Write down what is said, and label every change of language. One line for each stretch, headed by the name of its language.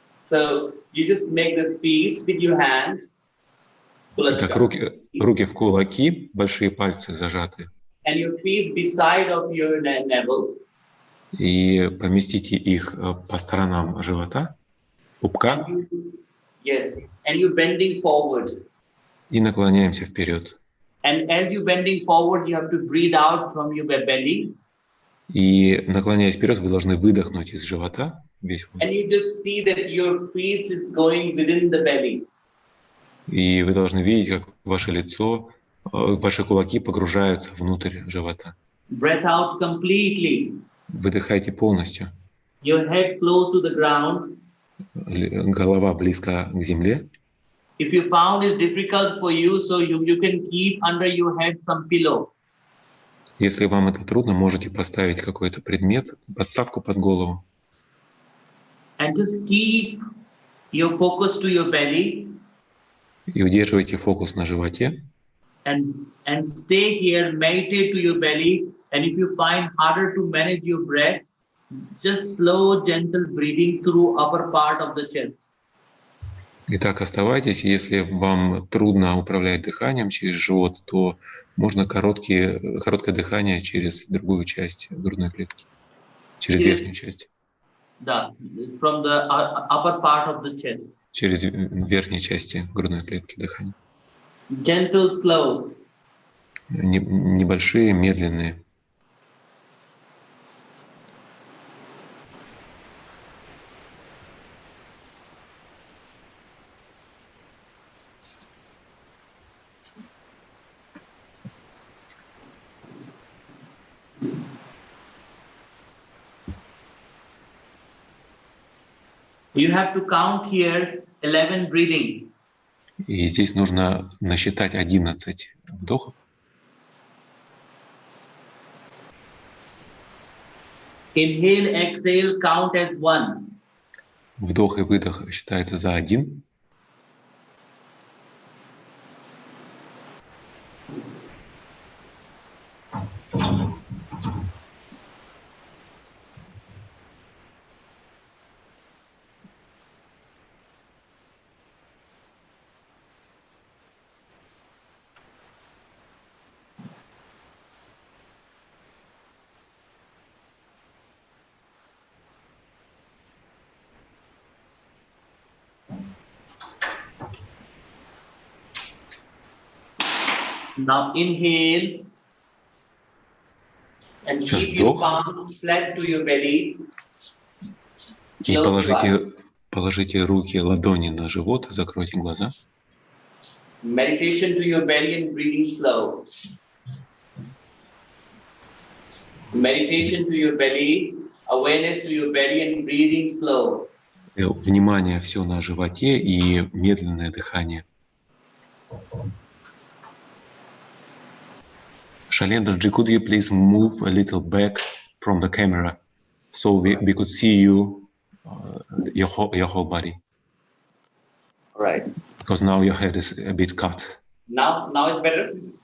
English: So you just make the fist with your hand.
Russian: Так, руки в кулаки, большие пальцы зажаты.
English: And your fist beside of your navel.
Russian: И поместите их по сторонам живота, пупка.
English: Yes, and you bending forward.
Russian: И наклоняемся вперед.
English: And as you bending forward, you have to breathe out from your belly.
Russian: И наклоняясь вперед, вы должны выдохнуть из живота весь воздух.
English: And you just see that your face is going within the belly.
Russian: И вы должны видеть, как ваше лицо, ваши кулаки погружаются внутрь живота.
English: Breath out completely.
Russian: Выдыхайте полностью.
English: Your head close to the ground.
Russian: Голова близко к земле.
English: If you found it difficult for you, so you can keep under your head some pillow.
Russian: Если вам это трудно, можете поставить какой-то предмет, подставку под голову.
English: And just keep your focus to your belly.
Russian: И удерживайте фокус на животе.
English: And stay here, meditate to your belly And if you find harder to manage your breath, just slow, gentle breathing through upper part of the chest.
Russian: Итак, оставайтесь. Если вам трудно управлять дыханием через живот, то можно короткое дыхание через другую часть грудной клетки, через верхнюю часть. Да,
English: from the upper part of the chest.
Russian: Через верхней части грудной клетки дыхание.
English: Gentle, slow.
Russian: Небольшие, медленные.
English: You have to count here 11 breathing.
Russian: И здесь нужно насчитать 11 вдохов.
English: Inhale, exhale, count as 1.
Russian: Вдох и выдох считается за 1.
English: Now inhale and
Russian: Сейчас
English: keep your
Russian: вдох.
English: palms flat to your belly.
Russian: И положите руки, ладони на живот, закройте глаза.
English: Meditation to your belly and breathing slow. Meditation to your belly, awareness to your belly and breathing slow.
Russian: Внимание все на животе и медленное дыхание.
English: Шаилендра, could you please move a little back from the camera so we could see you, your whole body? All right. Because now your head is a bit cut. Now it's better?